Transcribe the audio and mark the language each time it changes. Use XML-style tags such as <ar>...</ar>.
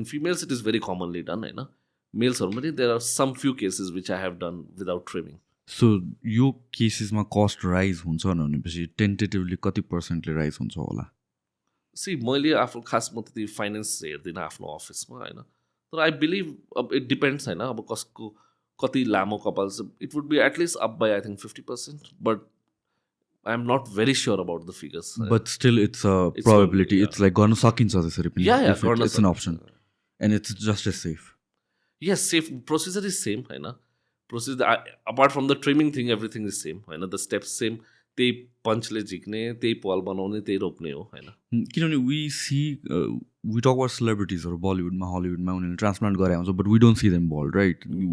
<en>In females it is very commonly done होइन. मेल्सहरूमा पनि there are some few cases which I have done without trimming.</en> <ne>So यो केसेसमा cost rise हुन्छ भनेपछि tentatively कति पर्सेन्टले rise हुन्छ होला? सी मैले आफ्नो खास म त्यति फाइनेन्स हेर्दिनँ आफ्नो अफिसमा होइन, तर</ne> <en>I believe अब it depends</en> <ne>होइन. अब कसको कति लामो कपाल छ,</ne> <en>It would be at least up by I think 50%, but I am not very sure about the figures. But still it's a probability. It's like</en> <ne>गर्न सकिन्छ त्यसरी पनि.</ne> <en>It's an option and it's just as safe. Yes, safe. Procedure is same होइन. Procedure apart from the trimming thing everything is same होइन.</en> <ne>The steps same. त्यही पन्चले झिक्ने, त्यही पल बनाउने, त्यही रोप्ने हो होइन.</ne> <en>किनभने we talk about सेलिब्रिटिजहरू बलिउडमा हलिउडमा</en> <ne>उनीहरूले ट्रान्सप्लान्ट गरे हुन्छ,</ne> <en>But we don't see them bald right.</en>